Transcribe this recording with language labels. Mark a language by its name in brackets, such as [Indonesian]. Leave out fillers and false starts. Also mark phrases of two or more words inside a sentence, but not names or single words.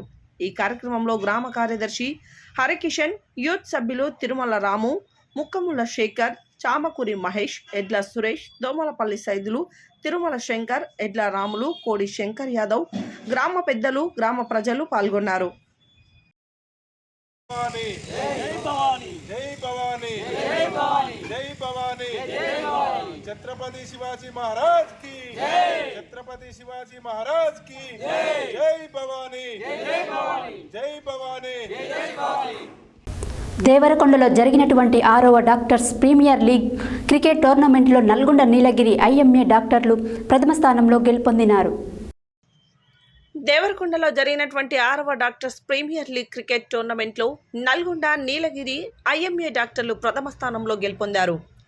[Telugu] ఈ కార్యక్రమంలో గ్రామ కార్యదర్శి హరికిషన్, యూత్ సభ్యులు తిరుమల రాము, ముక్కముల శేఖర్, చామకూరి మహేష్, ఎడ్ల సురేష్, దోమలపల్లి సైదులు, తిరుమల శంకర్, ఎడ్ల రాములు, కోడి శంకర్ యాదవ్, గ్రామ పెద్దలు, గ్రామ ప్రజలు పాల్గొన్నారు. [Hindi] छत्रपति शिवाजी महाराज की छत्रपति शिवाजी महाराज की जय भवानी जय भवानी। [Telugu] దేవరకొండలో జరిగినటువంటి 6వ డాక్టర్స్ ప్రీమియర్ లీగ్ క్రికెట్ టోర్నమెంట్లో నల్గొండ నీలగిరి ఐఎంఏ డాక్టర్లు ప్రథమ స్థానంలో గెలుపొందినారు. దేవరకొండలో జరిగినటువంటి 6వ డాక్టర్స్ ప్రీమియర్ లీగ్ క్రికెట్ టోర్నమెంట్లో నల్గొండ నీలగిరి ఐఎంఏ డాక్టర్లు ప్రథమ స్థానంలో గెలుపొందారు.